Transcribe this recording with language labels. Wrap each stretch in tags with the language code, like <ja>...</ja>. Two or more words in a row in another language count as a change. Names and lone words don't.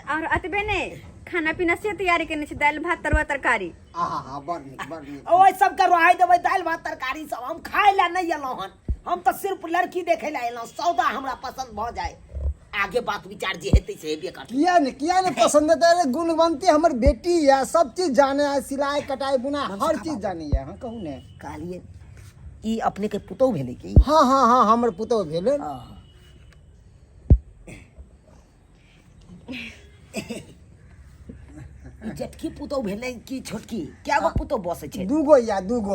<mai>और अतबे ने खाना पीना से तैयारी करने छी दाल भात तरुआ तरकारी आहा हा बड़ नीक बड़ नीक। ओइ सब के रहाई देबै दाल भात तरकारी सब हम खाए ला नहीं एलौ हन हम तो सिर्फ लड़की देखे ला एलौ सौदा हमरा पसंद भ जाए आगे बात विचार जे हेतै से हेबे करतै। किया ने पसंद है अरे गुणवंती हमर बेटी है सब चीज जाने है सिलाई कटाई बुना हर चीज जानी है। हाँ कहू ने कहलिए ई अपने के पुतौ भेलै की हाँ हाँ हाँ हमर पुतौ भेलै। ई जेठकी पुतौ भेलै की छोटकी क्या गो पुतौ बसै छै दूगो या दूगो</mai>